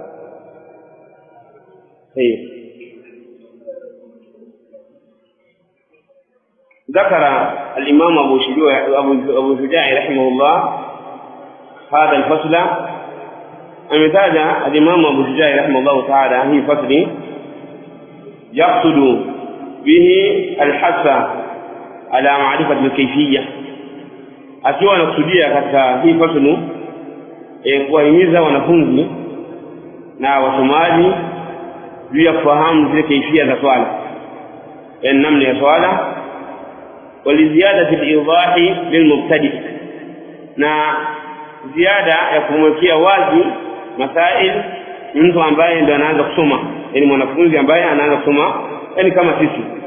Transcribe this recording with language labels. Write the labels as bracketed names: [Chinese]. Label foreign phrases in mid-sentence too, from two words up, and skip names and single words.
[Arabic] طيب، ذكر الإمام أبو شجاع رحمه الله هذا الفصل. امتاز الإمام أبو شجاع رحمه الله تعالى هي فصل يقصد به الحث على معرفة الكيفية، [Swahili] akiwa anakusudia katika hii fasulu kuwahimiza wanafunzi na wasomaji juu ya kufahamu zile kaifia za swala, yani namna ya swala, [Arabic] وللزيادة في الإيضاح للمبتدي, [Swahili] na ziada ya kumwekea wazi masail mtu ambaye ndo anaanza kusoma, yani mwanafunzi ambaye anaanza kusoma, yani kama sisi.